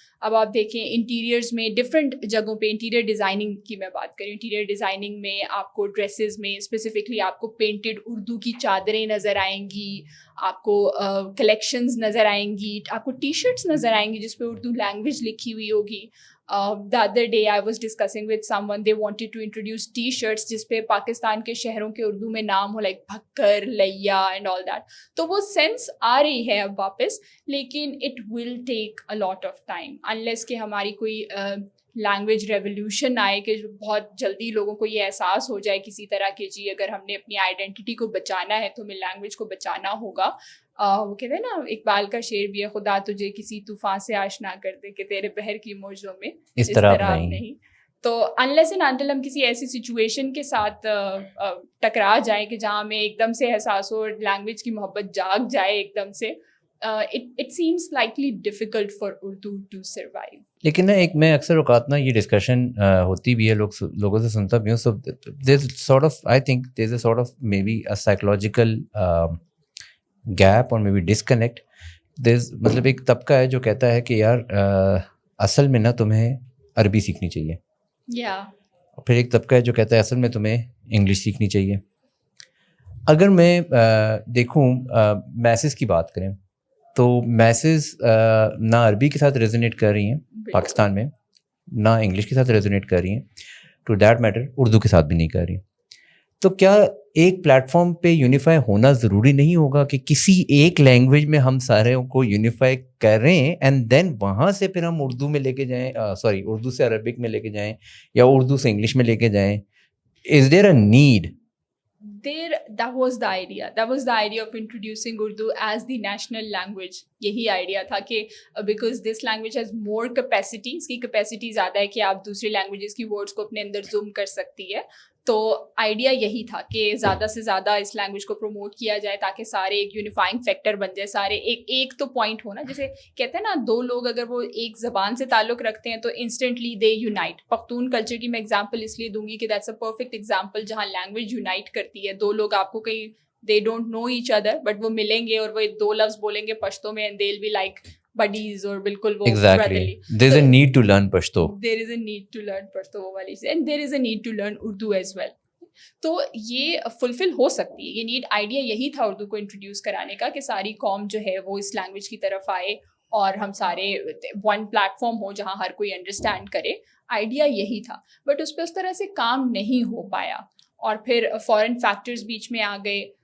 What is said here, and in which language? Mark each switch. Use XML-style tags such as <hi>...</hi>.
<ur>اب آپ دیکھیں انٹیریئرز میں ڈفرینٹ جگہوں پہ, انٹیریئر ڈیزائننگ کی میں بات کروں, انٹیریئر ڈیزائننگ میں آپ کو ڈریسز میں اسپیسیفکلی آپ کو پینٹڈ اردو کی چادریں نظر آئیں گی, آپ کو کلیکشنز نظر آئیں گی, آپ کو ٹی شرٹس نظر آئیں گی جس پہ اردو لینگویج لکھی ہوئی ہوگی.</ur> <en>The other day I was discussing with someone, they wanted to introduce T-shirts</en> <ur>جس پہ پاکستان کے شہروں کے اردو میں نام ہو,</ur> <en>Like Bhakkar, Layyah and all that.</en> <ur>تو وہ سینس آ رہی ہے اب واپس, لیکن</ur> <en>it will take a lot of time unless</en> <ur>کہ ہماری کوئی لینگویج ریولیوشن آئے کہ بہت جلدی لوگوں کو یہ احساس ہو جائے کسی طرح کہ جی اگر ہم نے اپنی آئیڈینٹی کو بچانا ہے تو ہمیں لینگویج کو بچانا ہوگا. وہ کہتے ہیں نا, اقبال کا شعر بھی ہے, خدا تجھے کسی طوفان سے آشنا کر دے کہ تیرے بحر کی موجوں میں اس طرح نہیں. تو انلیس اینڈ انٹل ہم کسی ایسی سچویشن کے ساتھ ٹکرا جائیں کہ جہاں ہمیں ایک دم سے احساس ہو, لینگویج کی محبت جاگ جائے ایک دم سے,</ur> <en>it seems likely difficult for Urdu to survive.</en> <ur>لیکن نا ایک میں اکثر اوقات نا یہ ڈسکشن ہوتی بھی ہے, لوگوں سے سنتا بھی ہوں.</ur> <en>So there is sort of, I think there is a sort of may be a psychological gap اور may be disconnect. There is</en> <ur>مطلب ایک طبقہ ہے جو کہتا ہے کہ یار اصل میں نا تمہیں عربی سیکھنی چاہیے, پھر ایک طبقہ ہے جو کہتا ہے اصل میں تمہیں انگلش سیکھنی چاہیے. اگر میں دیکھوں میسز کی بات کریں تو میسز نہ عربی کے ساتھ ریزونیٹ کر رہی ہیں پاکستان میں, نہ انگلش کے ساتھ ریزونیٹ کر رہی ہیں,</ur> <en>to that matter</en> <ur>اردو کے ساتھ بھی نہیں کر رہی. تو کیا ایک پلیٹ فارم پہ یونیفائی ہونا ضروری نہیں ہوگا کہ کسی ایک لینگویج میں ہم سارے کو یونیفائی کر رہے ہیں,</ur> <en>and then</en> <ur>وہاں سے پھر ہم اردو میں لے کے جائیں, سوری اردو سے عربک میں لے کے جائیں یا اردو سے انگلش میں لے کے جائیں.</ur> <en>Is there a need? That was the idea of introducing Urdu as the national language.</en> <ur>یہی آئیڈیا تھا کہ</ur> <en>because this language has more capacity,</en> <ur>اس کی کیپیسٹی زیادہ ہے کہ آپ دوسری لینگویجز کی ورڈس کو اپنے اندر زوم کر سکتی ہے. تو آئیڈیا یہی تھا کہ زیادہ سے زیادہ اس لینگویج کو پروموٹ کیا جائے تاکہ سارے ایک یونیفائنگ فیکٹر بن جائے, سارے ایک تو پوائنٹ ہونا. جیسے کہتے ہیں نا, دو لوگ اگر وہ ایک زبان سے تعلق رکھتے ہیں تو انسٹنٹلی دے یونائٹ. پختون کلچر کی میں ایگزامپل اس لیے دوں گی کہ</ur> <en>that's a perfect example</en> <ur>جہاں لینگویج یونائٹ کرتی ہے. دو لوگ آپ کو کہیں</ur> <en>they don't know each other but</en> <ur>وہ ملیں گے اور وہ دو لفظ بولیں گے پشتو میں,</ur> <en>and they'll be like buddies</en> <ur>اور بالکل وہ brotherly.</ur> <en>There is a need to learn Pashto. There is a need to learn Pashto</en> <ur>وہ والی سے,</ur> <en>and there is a need to learn Urdu as well.</en> <ur>تو یہ فلفل ہو سکتی ہے, یہ نیڈ. آئیڈیا یہی تھا اردو کو انٹروڈیوس کرانے کا کہ ساری قوم جو ہے وہ اس لینگویج کی طرف آئے اور ہم سارے ون پلیٹ فارم ہو جہاں ہر کوئی انڈرسٹینڈ کرے. آئیڈیا یہی تھا, بٹ اس پہ اس طرح سے کام نہیں ہو پایا, اور پھر فارن فیکٹرز بیچ میں آ گئے.</ur>